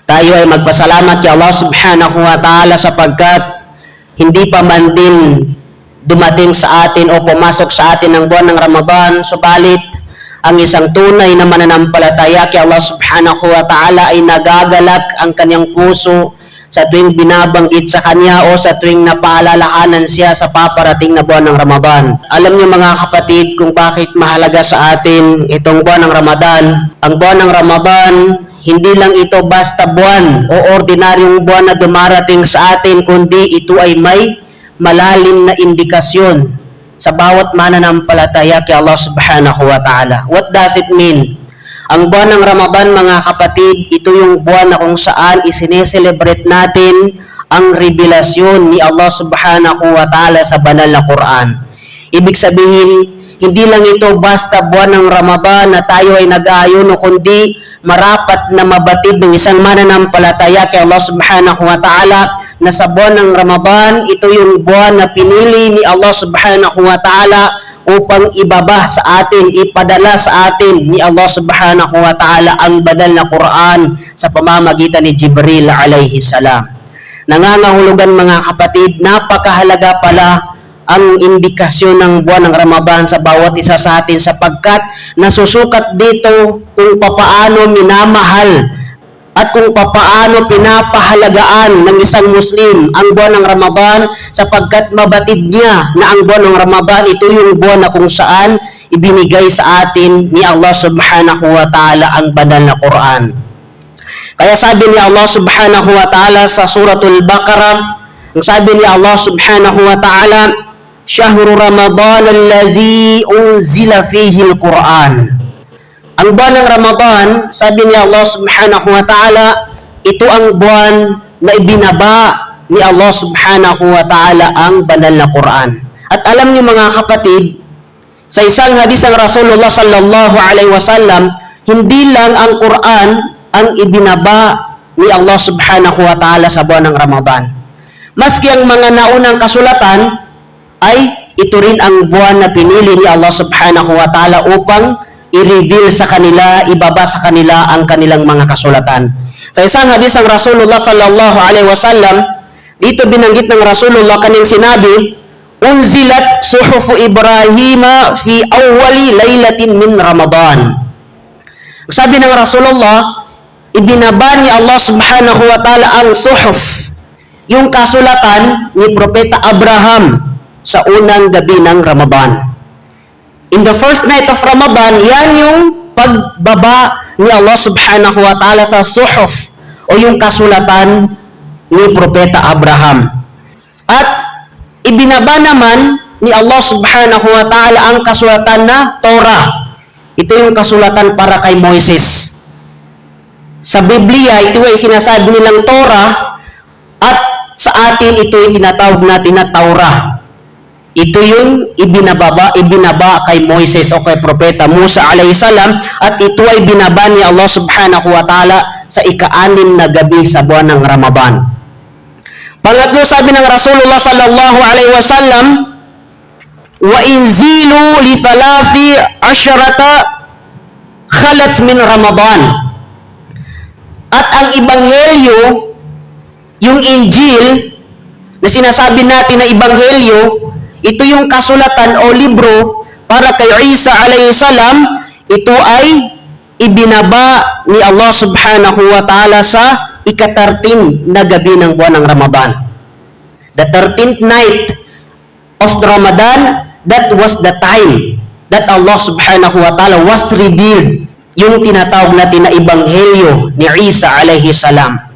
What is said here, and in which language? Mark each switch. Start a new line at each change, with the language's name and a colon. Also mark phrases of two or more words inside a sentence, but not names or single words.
Filipino: Tayo ay magpasalamat kay Allah
Arabic: سبحانه وتعالى
Filipino: sapagkat hindi pa man din dumating sa atin o pumasok sa atin ang buwan ng Ramadan, subalit ang isang tunay na mananampalataya kay Allah
Arabic: سبحانه وتعالى
Filipino: ay nagagalak ang kanyang puso sa tuwing binabanggit sa kanya o sa tuwing napaalalahanan siya sa paparating na buwan ng Ramadan. Alam niyo mga kapatid kung bakit mahalaga sa atin itong buwan ng Ramadan. Ang buwan ng Ramadan, hindi lang ito basta buwan o ordinaryong buwan na dumarating sa atin, kundi ito ay may malalim na indikasyon sa bawat mananampalataya kay Allah
Arabic: سبحانه وتعالى.
English: What does it mean?
Filipino: Ang buwan ng Ramadan, mga kapatid, ito yung buwan na kung saan isineselebrate natin ang revelasyon ni Allah
Arabic: سبحانه وتعالى
Filipino: sa banal na Quran. Ibig sabihin, hindi lang ito basta buwan ng Ramadan na tayo ay nag-aayuno, kundi marapat na mabatid ng isang mananampalataya kay Allah
Arabic: سبحانه وتعالى
Filipino: na sa buwan ng Ramadan, ito yung buwan na pinili ni Allah
Arabic: سبحانه وتعالى
Filipino: upang ibaba sa atin, ipadala sa atin ni Allah
Arabic: سبحانه وتعالى
Filipino: ang banal na Quran sa pamamagitan ni Jibril
Arabic: عليه السلام.
Filipino: Nangangahulugan mga kapatid, napakahalaga pala ang indikasyon ng buwan ng Ramadan sa bawat isa sa atin sapagkat nasusukat dito kung papaano minamahal at kung papaano pinapahalagaan ng isang Muslim ang buwan ng Ramadan sapagkat mabatid niya na ang buwan ng Ramadan ito yung buwan na kung saan ibinigay sa atin ni Allah
Arabic: سبحانه وتعالى
Filipino: ang banal na Quran. Kaya sabi ni Allah
Arabic: سبحانه وتعالى
Filipino: sa suratul Baqarah, sabi ni Allah
Arabic: سبحانه وتعالى, شهر رمضان الذي أنزل فيه القرآن.
Filipino: Ang buwan ng Ramadan, sabi ni Allah
Arabic: سبحانه وتعالى,
Filipino: ito ang buwan na ibinaba ni Allah
Arabic: سبحانه وتعالى
Filipino: ang banal na Quran. At alam niyo mga kapatid, sa isang hadis ng Rasulullah
Arabic: صلى الله عليه وسلم,
Filipino: hindi lang ang Quran ang ibinaba ni Allah
Arabic: سبحانه وتعالى
Filipino: sa buwan ng Ramadan. Maski ang mga naunang kasulatan, ay ito rin ang buwan na pinili ni Allah
Arabic: سبحانه وتعالى
Filipino: upang i-reveal sa kanila, ibaba sa kanila ang kanilang mga kasulatan. Sa isang hadis ng Rasulullah
Arabic: صلى الله عليه وسلم,
Filipino: dito binanggit ng Rasulullah kanyang sinabi,
Arabic: أنزلت صحف إبراهيم في أول ليلة من رمضان.
Filipino: Sabi ng Rasulullah, ibinaba ni Allah
Arabic: سبحانه وتعالى
Filipino: ang suhuf, yung kasulatan ni Propeta Abraham sa unang gabi ng Ramadan.
English: In the first night of Ramadan,
Filipino: yan yung pagbaba ni Allah
Arabic: سبحانه وتعالى
Filipino: sa suhuf o yung kasulatan ni Propeta Abraham. At ibinaba naman ni Allah
Arabic: سبحانه وتعالى
Filipino: ang kasulatan na Torah. Ito yung kasulatan para kay Moises. Sa Biblia, ito ay sinasabi nilang Torah at sa atin ito ay tinatawag natin na Taurah. Ito yung ibinaba kay Moises o kay Propeta Musa
Arabic: عليه السلام
Filipino: at ito ay binaba ni Allah
Arabic: سبحانه وتعالى
Filipino: sa ika-6 na gabi sa buwan ng Ramadan. Pangatlo, sabi ng Rasulullah
Arabic: صلى الله عليه وسلم, وأنزلوا ل 13 خلت من رمضان.
Filipino: At ang Ebanghelyo, yung Injil na sinasabi natin na Ebanghelyo, ito yung kasulatan o libro para kay Isa
Arabic: عليه السلام,
Filipino: ito ay ibinaba ni Allah
Arabic: سبحانه وتعالى
Filipino: sa ika-13 na gabi ng buwan ng Ramadan.
English: The 13th night of Ramadan, that was the time that Allah
Arabic: سبحانه وتعالى
English: was revealed,
Filipino: yung tinatawag natin na Ebanghelyo ni Isa
Arabic: عليه السلام.